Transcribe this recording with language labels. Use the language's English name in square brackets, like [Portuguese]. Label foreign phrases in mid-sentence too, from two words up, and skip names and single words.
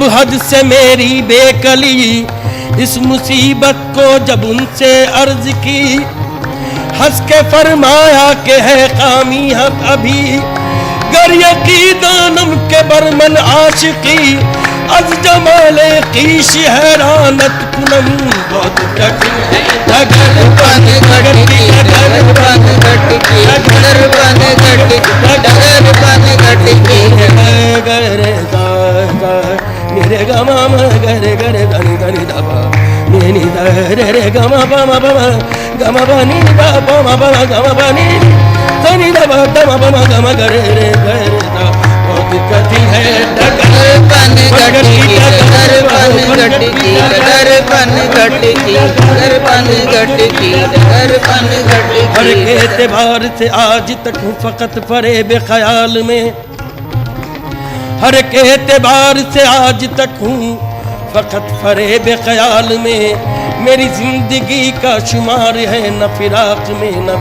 [Hindi] हद से मेरी बेकली इस मुसीबत को जब उनसे अर्ज की हंस के फरमाया के है कामी हम अभी [Persian] گر یقین دانم که بر من عاشقی از جمال خویش حیرانت کنم [Hindi] बहुत कठिन है डगर बन घटकी डगर बन घटकी डगर बन घटकी डगर बन घटकी गरे गा निरे गा मा गरे गरे धनी धनी दबा नी रे रे गा मा गा मा नी दा मा गा मा नी धनी दबा गा मा गरे रे गरे दा बहुत कठिन है डगर बन घटकी डगर बन घटकी डगर बन घटकी डगर बन घटकी डगर बन घटकी हर एतबार से आज तक हूँ फकत परे बेख्याल में हर एक एतबार से आज तक हूँ फकत परे बेख्याल में मेरी जिंदगी का शुमार है न फिराक में न